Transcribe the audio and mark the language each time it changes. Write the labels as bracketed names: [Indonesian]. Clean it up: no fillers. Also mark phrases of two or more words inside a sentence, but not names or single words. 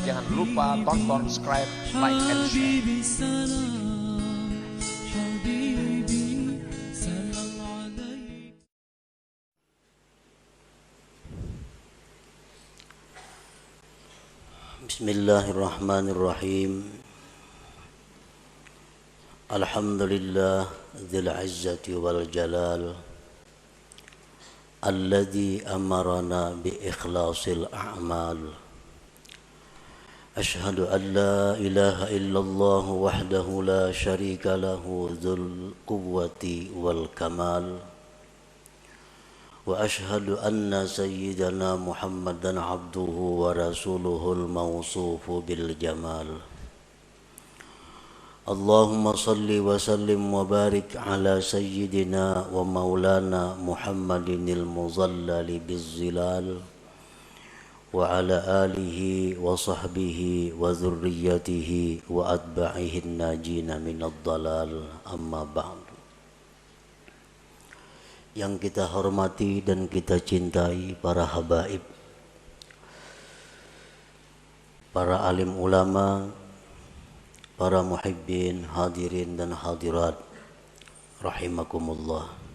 [Indonesian] lupa tonton, subscribe, [English] like, and share. [Arabic] بسم الله الرحمن الرحيم. الحمد لله ذي العزة والجلال الذي أمرنا بإخلاص الأعمال. أشهد أن لا إله إلا الله وحده لا شريك له ذو القوة والكمال. وأشهد أن سيدنا محمدا عبده ورسوله الموصوف بالجمال. اللهم صل وسلم وبارك على سيدنا ومولانا محمد المظلل بالظلال وعلى آله وصحبه وذريته وأتباعه الناجين من الضلال، أما بعد. [Indonesian] Yang kita hormati dan kita cintai para habaib, para alim ulama, para muhibbin, hadirin dan hadirat rahimakumullah.